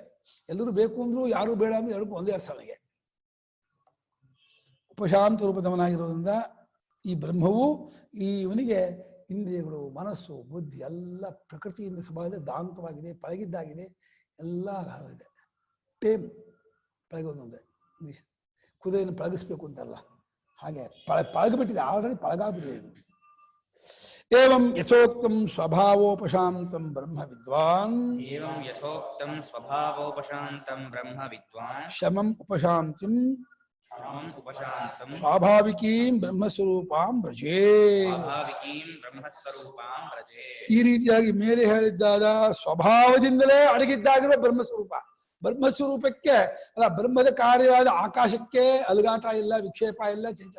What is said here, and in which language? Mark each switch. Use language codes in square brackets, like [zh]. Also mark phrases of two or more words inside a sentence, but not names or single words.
[kn] ಎಲ್ಲರೂ ಬೇಕು ಅಂದ್ರು ಯಾರೂ ಬೇಡ ಅಂದ್ರೆ ಎರಡಕ್ಕೂ ಒಂದೇ ಅರ್ಥ ಅವನಿಗೆ. ಉಪಶಾಂತ ರೂಪದವನಾಗಿರೋದ್ರಿಂದ ಈ ಬ್ರಹ್ಮವು ಇವನಿಗೆ ಇಂದ್ರಿಯಗಳು, ಮನಸ್ಸು, ಬುದ್ಧಿ ಎಲ್ಲ ಪ್ರಕೃತಿಯಿಂದ ಸ್ವಭಾವದಲ್ಲಿ ದಾಂತವಾಗಿದೆ, ಪಳಗಿದ್ದಾಗಿದೆ, ಎಲ್ಲ ಇದೆ. ಟೇಮ್ ಪಳಗೋದೊಂದೇ. ಕುದುರೆಯನ್ನು ಪಳಗಿಸ್ಬೇಕು ಅಂತಲ್ಲ, ಹಾಗೆ ಪಳಗಿಬಿಟ್ಟಿದೆ, ಆಲ್ರೆಡಿ ಪಳಗಾಗ್ಬಿಟ್ಟಿದೆ ಇದು. [sa] ಏವಂ ಯಥೋಕ್ತಂ ಸ್ವಭಾವೋಪಶಾಂತಂ ಬ್ರಹ್ಮ ವಿದ್ವಾನ್. ಏವಂ ಯಥೋಕ್ತಂ ಸ್ವಭಾವೋಪಶಾಂತಂ ಬ್ರಹ್ಮ ವಿದ್ವಾನ್. ಶಮಂ ಉಪಶಾಂತಿಂ ಉಪಶಾಂತಂ ಸ್ವಾಭಾವಿಕೀಂ ಬ್ರಹ್ಮಸ್ವರೂಪಾಂ ವ್ರಜೇ. ಸ್ವಾಭಾವಿಕೀಂ ಬ್ರಹ್ಮಸ್ವರೂಪಾಂ ವ್ರಜೇ. [kn] ಈ ರೀತಿಯಾಗಿ ಮೇಲೆ ಹೇಳಿದ್ದಾದ ಸ್ವಭಾವದಿಂದಲೇ ಅಡಗಿದ್ದಾಗಿರೋ ಬ್ರಹ್ಮಸ್ವರೂಪ. ಬ್ರಹ್ಮಸ್ವರೂಪಕ್ಕೆ ಅಲ್ಲ, ಬ್ರಹ್ಮದ ಕಾರ್ಯವಾದ ಆಕಾಶಕ್ಕೆ ಅಲುಗಾಟ ಇಲ್ಲ, ವಿಕ್ಷೇಪ ಇಲ್ಲ, ಚಂಚಲ.